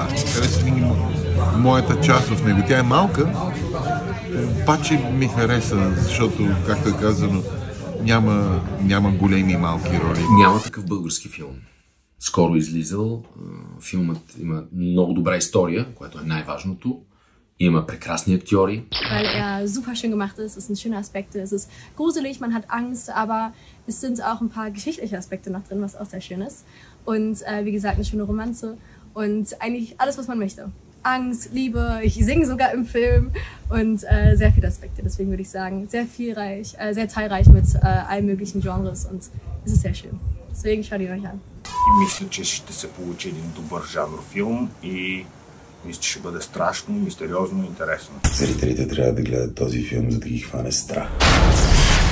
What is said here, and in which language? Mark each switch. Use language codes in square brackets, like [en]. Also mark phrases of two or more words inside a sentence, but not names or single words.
[bg] Хареса ми моята част в него. Тя е малка, обаче ми хареса, защото, както е казано, няма големи и малки роли. Няма такъв български филм. Скоро излизал. Филмът има много добра история, което е най-важното. Има прекрасни актьори. [de] Weil er super schön gemacht ist, es sind schöne Aspekte, es ist gruselig, man hat Angst, aber es sind auch ein paar geschichtliche Aspekte noch drin, was auch sehr schön ist. Und wie gesagt, eine schöne Romanze und eigentlich alles, was man möchte. Angst, Liebe, ich singe sogar im Film und sehr viele Aspekte. Deswegen würde ich sagen, sehr zahlreich mit allen möglichen Genres und es ist sehr schön. Deswegen schaut ihn euch an. [bg] И мисля, че ще се получи един добър жанр филм и мисля, че ще бъде страшно, мистериозно и интересно. Зрителите трябва да гледат този филм, за да ги хване страх.